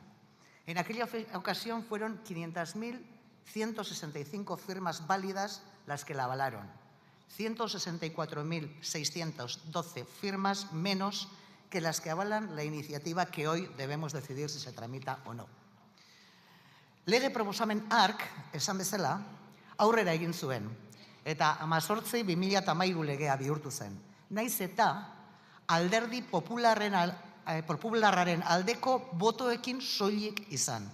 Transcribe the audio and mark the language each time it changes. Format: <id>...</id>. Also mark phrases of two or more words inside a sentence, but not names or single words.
<es>En aquella ocasión fueron 500.165 firmas válidas las que la avalaron, 164.612 firmas menos que las que avalan la iniciativa que hoy debemos decidir si se tramita o no.</es> <eu>Lege proposamen hark, esan bezala, aurrera egin zuen, eta 18/2013 legea bihurtu zen. Naiz eta alderdi popularraren aldeko botoekin soilik izan.</eu>